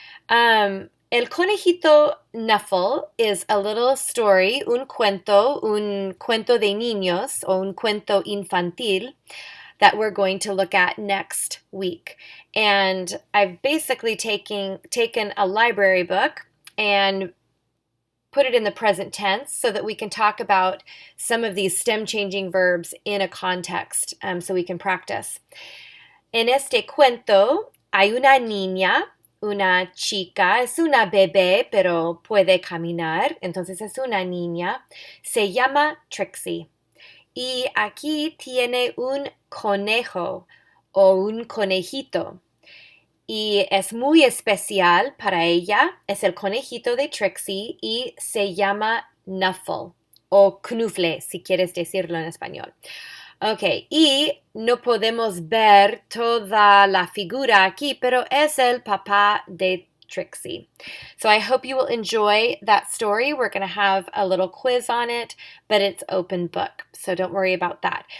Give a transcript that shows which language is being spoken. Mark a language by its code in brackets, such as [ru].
[en] El conejito Nuffle is a little story, [es] un cuento de niños, o un cuento infantil, [en] that we're going to look at next week. And I've basically taken a library book and put it in the present tense so that we can talk about some of these stem changing verbs in a context, so we can practice. [es] En este cuento hay una niña, una chica, es una bebé, pero puede caminar, entonces es una niña, se llama Trixie. Y aquí tiene un conejo o un conejito. Y es muy especial para ella. Es el conejito de Trixie y se llama Nuffle o Knuffle, si quieres decirlo en español. Ok, y no podemos ver toda la figura aquí, pero es el papá de Trixie. [en] So I hope you will enjoy that story. We're going to have a little quiz on it, but it's open book, so don't worry about that.